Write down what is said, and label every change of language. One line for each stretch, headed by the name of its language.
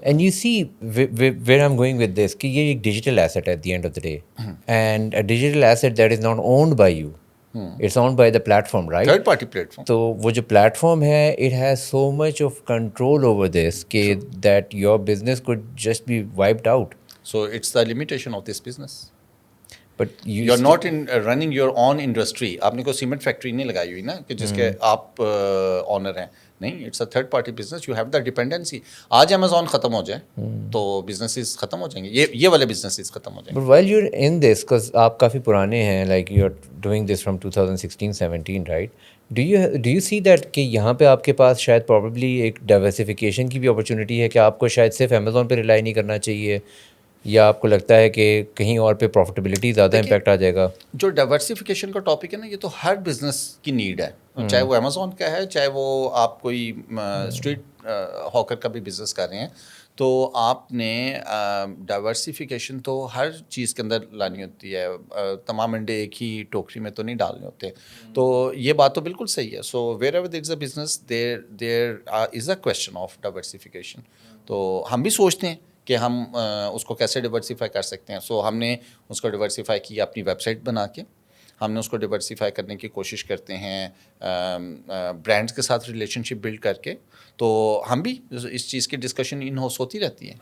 English: and you see where I am going with this
Urdu: کہ یہ ایک
English: Digital asset at the end of the day, and digital asset that is not owned by you, it's owned by the platform, right, third party platform.
Urdu: تو وہ جو plate form ہے
English: It has so much of control over this کہ that your business could just be wiped out. So it's the limitation of this business. But you are not in running your own industry.
Urdu: آپ نے کوئی cement factory نہیں لگائی ہوئی نا کہ جس کے آپ آنر ہیں, نہیں,
English: It's a third party business. You have the dependency.
Urdu: آج امیزون ختم ہو جائے تو بزنسز ختم ہو جائیں گے, یہ والے بزنسز ختم ہو جائیں گے.
English: but while you are in this, because
Urdu: آپ کافی پرانے ہیں,
English: like you are doing this from 2016-17, right, do you see that
Urdu: کہ یہاں پہ آپ کے پاس شاید پروبیبلی ایک ڈائیورسیفیکیشن کی بھی اپرچونیٹی ہے کہ آپ کو شاید صرف امیزون پہ ریلائی نہیں کرنا چاہیے, یا آپ کو لگتا ہے کہ کہیں اور پہ پروفیٹیبلٹی زیادہ امپیکٹ آ جائے گا؟ جو ڈائیورسیفیکیشن کا ٹاپک ہے نا, یہ تو ہر بزنس کی نیڈ ہے, چاہے وہ امیزون کا ہے, چاہے وہ آپ کوئی اسٹریٹ ہاکر کا بھی بزنس کر رہے ہیں. تو آپ نے ڈائیورسیفیکیشن تو ہر چیز کے اندر لانی ہوتی ہے, تمام انڈے ایک ہی ٹوکری میں تو نہیں ڈالنے ہوتے. تو یہ بات تو بالکل صحیح ہے.
English: So wherever there is a business there is a question of diversification.
Urdu: تو ہم بھی سوچتے ہیں کہ ہم اس کو کیسے ڈیورسیفائی کر سکتے ہیں. سو ہم نے اس کو ڈیورسیفائی کیا اپنی ویب سائٹ بنا کے, ہم نے اس کو ڈیورسیفائی کرنے کی کوشش کرتے ہیں برانڈس کے ساتھ ریلیشن شپ بلڈ کر کے. تو ہم بھی اس چیز کی ڈسکشن ان ہاؤس ہوتی رہتی ہے.